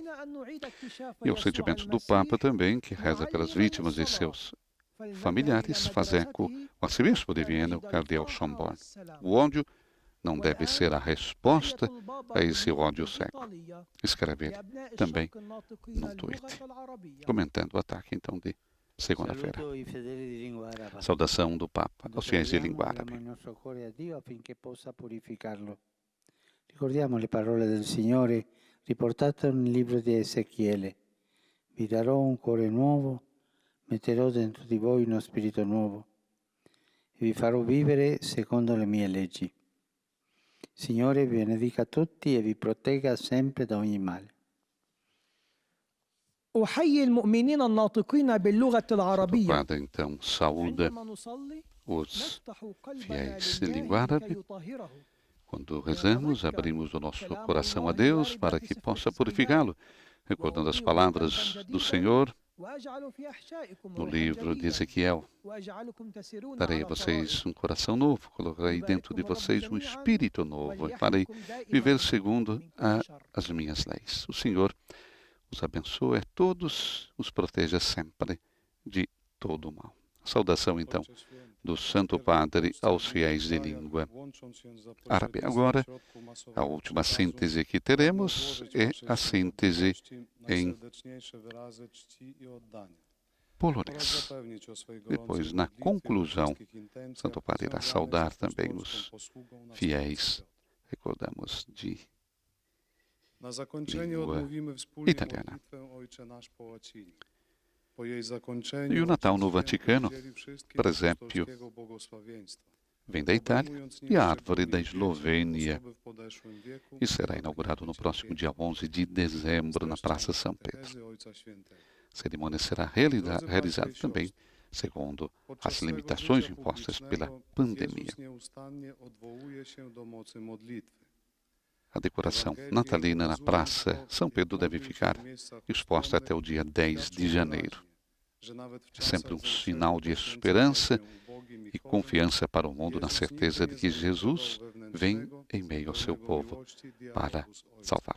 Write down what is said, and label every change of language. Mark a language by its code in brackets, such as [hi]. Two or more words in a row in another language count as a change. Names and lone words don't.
[pt] E aos sentimentos do Papa também, que reza pelas vítimas e seus familiares, faz eco o arcebispo de Viena, o cardeal Schönborn. O ódio não deve ser a resposta a esse ódio cego. Escreve ele também no Twitter, comentando o ataque então de segunda-feira. Saudação do Papa aos fiéis de língua árabe. [it] Ricordiamo le parole del Signore riportate nel libro di Ezechiele. Vi darò un cuore nuovo, metterò dentro di voi uno spirito nuovo e vi farò vivere secondo le mie leggi. Signore vi benedica tutti e vi protegga sempre da ogni male. [ar] أحيي المؤمنين الناطقين باللغة [pt] O [ar] العربية [pt] Padre então saúda [ar] عندما نصلي [pt] os [ar] نفتح قلبنا [pt] fiéis de [ar] لله [pt] língua árabe. [ar] كي يطهره [pt] Quando rezamos, abrimos o nosso coração a Deus para que possa purificá-lo, recordando as palavras do Senhor [ar] وأجعل في أحشائكم [pt] no [ar] روحا [pt] livro de [ar] جديدا [pt] Ezequiel. [ar] وأجعلكم تسيرون [pt] Darei [ar] على [pt] a vocês [ar] طرائق [pt] um coração novo, colocarei dentro de vocês um espírito novo e farei viver segundo as minhas leis. O Senhor os abençoe a todos, os proteja sempre de todo o mal. Saudação, então, do Santo Padre aos fiéis de língua árabe. Agora, a última síntese que teremos é a síntese em polonês. Depois, na conclusão, Santo Padre irá saudar também os fiéis, recordamos, de [pl] Na zakończenie [pt] língua [pl] odmówimy wspólnie [pt] italiana. [pl] modlitwę Ojcze nasz po łacinie. Po jej zakończeniu [pt] E o Natal no [pl] Ojciec [pt] Vaticano, [pl] Święty udzieli wszystkich [pt] presépio, [pl] apostolskiego błogosławieństwa. [pt] vem da Itália [pl] Obejmując [pt] e a árvore da [pl] dzieci, [pt] Eslovênia [pl] osoby w podeszłym wieku, [pt] e será inaugurado no próximo dia 11 de dezembro na Praça São Pedro. [pl] katechezy Ojca Świętego. [pt] A cerimônia será realizada também segundo as limitações impostas pela pandemia. [pl] Jezus nieustannie odwołuje się do mocy modlitwy. [pt] A decoração natalina na Praça São Pedro deve ficar exposta até o dia 10 de janeiro. É sempre um sinal de esperança e confiança para o mundo na certeza de que Jesus vem em meio ao seu povo para salvá-lo.